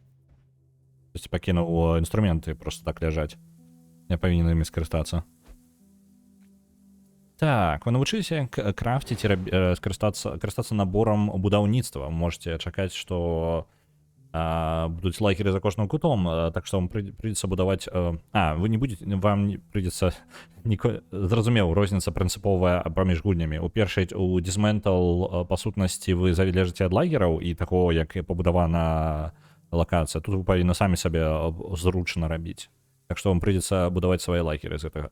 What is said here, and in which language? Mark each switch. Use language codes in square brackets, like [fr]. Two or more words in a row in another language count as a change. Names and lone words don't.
[be] Тобто пакінуў інструменты просто так ляжаць. Я павінен імі скарыстацца. Так, вы навучыліся крафціць і скарыстацца наборам будаўніцтва. Можете чакаць, што будуць лагеры за кожным кутом, так што [ru] вам придется [be] будаваць... [ru] вы не будете... Вам придется... [be] Зразумеў, розніца прынцыповая паміж гульнямі. У першай, у Dismantle, па сутнасці, вы залежыце ад лагераў і таго, як пабудавана лакацыя. Тут вы павінны самі сабе зручна рабіць. Так што [ru] вам придется [be] будаваць свае лагеры з гэтага.